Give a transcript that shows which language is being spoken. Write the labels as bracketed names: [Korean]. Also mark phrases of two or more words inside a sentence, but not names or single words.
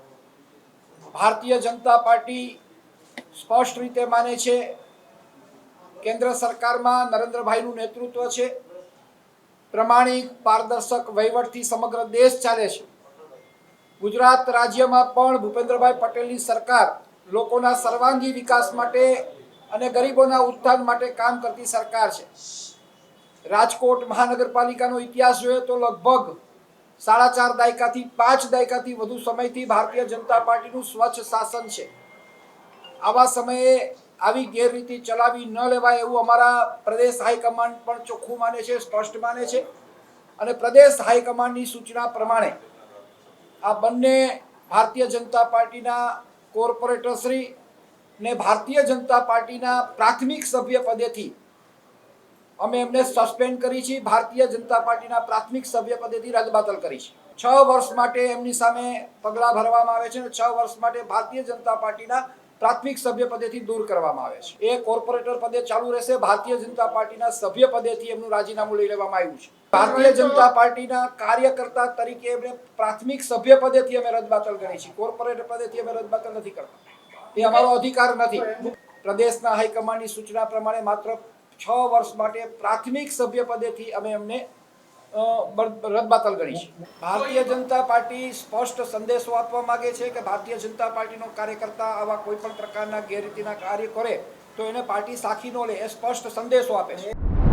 [Gujarati] ભારતીય જનતા પાર્ટી સ્પષ્ટ રીતે માને છે કેન્દ્ર સરકારમાં નરેન્દ્રભાઈનું નેતૃત્વ છે, પ્રમાણિક પારદર્શક વહીવટથી સમગ્ર દેશ ચાલે છે। ગુજરાત રાજ્યમાં પણ ભૂપેન્દ્રભાઈ પટેલની સરકાર લોકોના સર્વાંગી વિકાસ માટે અને ગરીબોના ઉત્થાન માટે કામ કરતી સરકાર છે। રાજકોટ મહાનગરપાલિકાનો ઇતિહાસ જોઈએ તો લગભગ 4.5 દાયકાથી 5 દાયકાથી વધુ સમયથી ભારતીય જનતા પાર્ટીનું સ્વચ્છ શાસન છે। આવા સમયે આવી ગેરરીતિ ચલાવી ન લેવાય એવું અમારા પ્રદેશ હાઈકમાન્ડ પણ ચોખ્ખું માને છે, સ્પષ્ટ માને છે અને પ્રદેશ હાઈકમાન્ડની સૂચના પ્રમાણે આ બંને ભારતીય જનતા પાર્ટીના કોર્પોરેટરશ્રી ને ભારતીય જનતા પાર્ટીના પ્રાથમિક સભ્ય પદેથી અમે એમને સસ્પેન્ડ કરી છે। ભારતીય જનતા પાર્ટીના પ્રાથમિક સભ્ય પદેથી રદબાતલ કરી છે। 6 વર્ષ માટે એમની સામે પગલા ભરવામાં આવે છે અને 6 વર્ષ માટે ભારતીય જનતા પાર્ટીના પ્રાથમિક સભ્ય પદેથી દૂર કરવામાં આવે છે। એ કોર્પોરેટર પદે ચાલુ રહેશે। ભારતીય જનતા પાર્ટીના સભ્ય પદેથી એમનું રાજીનામું લઈ લેવામાં આવ્યું છે। ભારતીય જનતા પાર્ટીના કાર્યકર્તા તરીકે એમને પ્રાથમિક સભ્ય પદેથી અમે રદબાતલ કરી છે। કોર્પોરેટર પદેથી અમે રદબાતલ નથી કરતા. એ અમારો અધિકાર નથી। પ્રદેશના હાઈકમાન્ડની સૂચના પ્રમાણે માત્ર 6 વર્ષ માટે પ્રાથમિક સભ્ય પદેથી અમે એમને રદબાતલ કરી છે। ભારતીય જનતા પાર્ટી સ્પષ્ટ સંદેશો આપવા માંગે છે કિ ભારતીય જનતા પાર્ટીનો કાર્યકર્તા આવા કોઈપણ પ્રકારના ગેરરીતિના કાર્ય કરે તો એને પાર્ટી સાખી ન લે, એ સ્પષ્ટ સંદેશો આપે છે।